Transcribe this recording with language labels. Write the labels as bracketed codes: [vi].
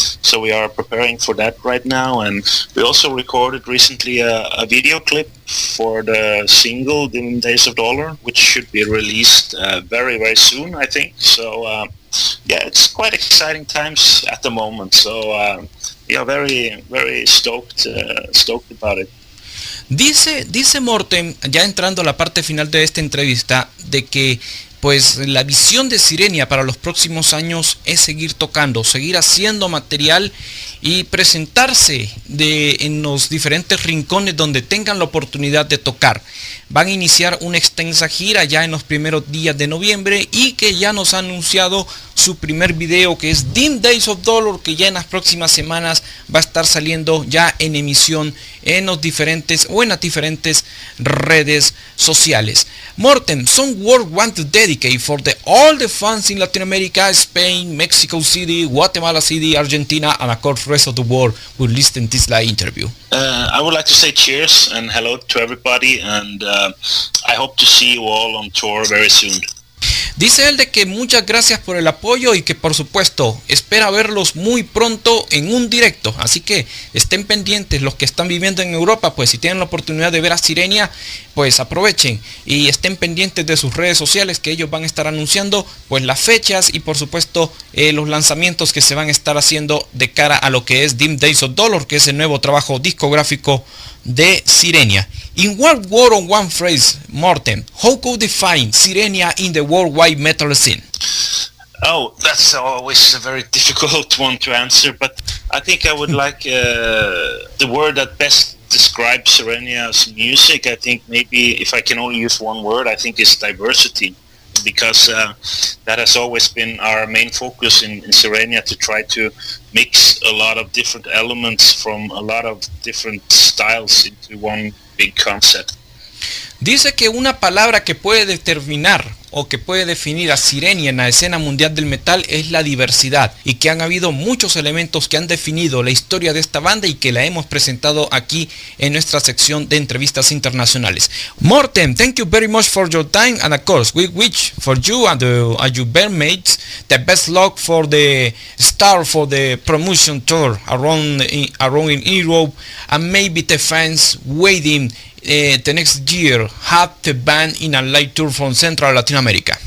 [en] So we are preparing for that right now. And we also recorded recently a video clip for the single Dim Days of Dolor, which should be released very, very soon, I think. So it's quite exciting times at the moment. So we are very, very stoked about it. [es] Dice Morten, ya entrando a la parte final de esta entrevista, de que pues la visión de Sirenia para los próximos años es seguir tocando, seguir haciendo material y presentarse en los diferentes rincones donde tengan la oportunidad de tocar. Van a iniciar una extensa gira ya en los primeros días de noviembre y que ya nos ha anunciado su primer video, que es Dim Days of Dolor, que ya en las próximas semanas va a estar saliendo ya en emisión en las diferentes redes sociales. [en] Mortem, some word want to dedicate for all the fans in Latin America, Spain, Mexico City, Guatemala City, Argentina, and of course rest of the world who listen to this live interview. I would like to say cheers and hello to everybody, and I hope to see you all on tour very soon. [es] Dice él de que muchas gracias por el apoyo y que por supuesto espera verlos muy pronto en un directo, así que estén pendientes los que están viviendo en Europa, pues si tienen la oportunidad de ver a Sirenia, pues aprovechen y estén pendientes de sus redes sociales, que ellos van a estar anunciando pues las fechas y por supuesto los lanzamientos que se van a estar haciendo de cara a lo que es Dim Days of Dolor, que es el nuevo trabajo discográfico de Sirenia. [en] In one word or one phrase, Morten, how could you define Sirenia in the worldwide metal scene? Oh, that's always a very difficult one to answer, but I think I would like the word that best describes Sirenia's music. I think maybe if I can only use one word, I think it's diversity, because that has always been our main focus in Sirenia, to try to mix a lot of different elements from a lot of different styles into one big concept. [es] Dice que una palabra que puede determinar o que puede definir a Sirenia en la escena mundial del metal es la diversidad, y que han habido muchos elementos que han definido la historia de esta banda y que la hemos presentado aquí en nuestra sección de entrevistas internacionales. [en] Morten, thank you very much for your time, and of course we wish for you and your bandmates the best luck for the start for the promotion tour around in Europe, and maybe the fans waiting the next year have the band in a live tour from Central Latin America.